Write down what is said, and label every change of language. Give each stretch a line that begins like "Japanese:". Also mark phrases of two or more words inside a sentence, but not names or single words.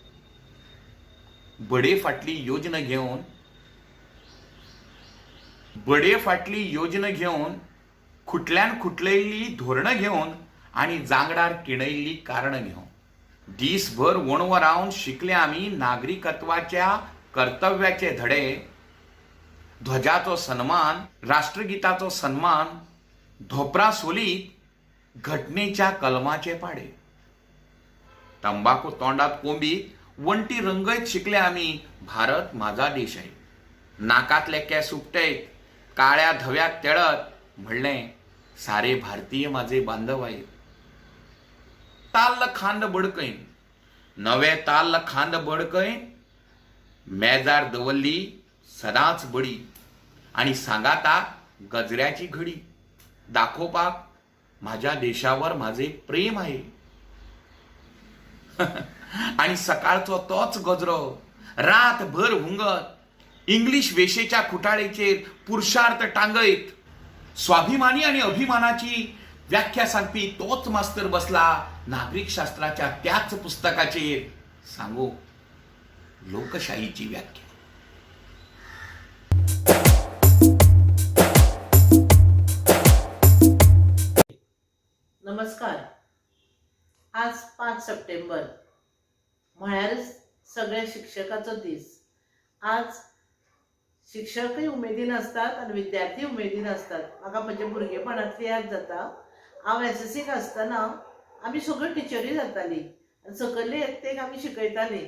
Konkani: बडे फाटली योजना घेवन खुटल्यान खुटलयल्ली धोरणां घेवन आनी जांगडार किणयल्ली कारणां घेवन दीसभर वणवो रावन शिकले आमी नागरिकत्वाच्या कर्तव्याचे धडे. ध्वजाचो सन्मान, राष्ट्रगीताचो सन्मान, धोपरां सोलीत घटनेच्या कलमाचे पाडे. तंबाखू तोंडात कोंबीत वण्टी रंगयत शिकले आमी
Marathi: भारत माझा देश आहे.
Konkani: नाकातले केंस उपटयत काळ्या धव्याक तेळत म्हणलें
Marathi: सारे भारतीय माझे बांधव आहेत.
Konkani: ताल्ल खांद बडकयन नवे ताल्ल खांद बडकयन मेजार दवरली सदांच बडी आनी सांगाता गजऱ्याची घडी. दाखोवपाक
Marathi: माझ्या देशावर माझे प्रेम आहे.
Konkani: आणि सकाळचो तोच गजरो रातभर हुंगत इंग्लिश वेशेच्या खुटाळेचेर पुरुषार्थ टांगयत स्वाभिमानी आणि अभिमानाची व्याख्या सांगपी तोच मास्तर बसला नागरिक शास्त्राच्या त्याच पुस्तकाचेर सांगू लोकशाहीची व्याख्या. नमस्कार. आज 5 सप्टेंबर म्हळ्यारच सगळ्या शिक्षकाचो दीस. आज शिक्षकय उमेदीन असतात आणि विद्यार्थी उमेदीन असतात. म्हाका म्हज्या भुरगेपणांतली याद जाता. हांव एसएससीक आसतना आमी सगळ्यो टिचरी जाताली आनी सकयल्ले एकटेक आमी शिकयताली.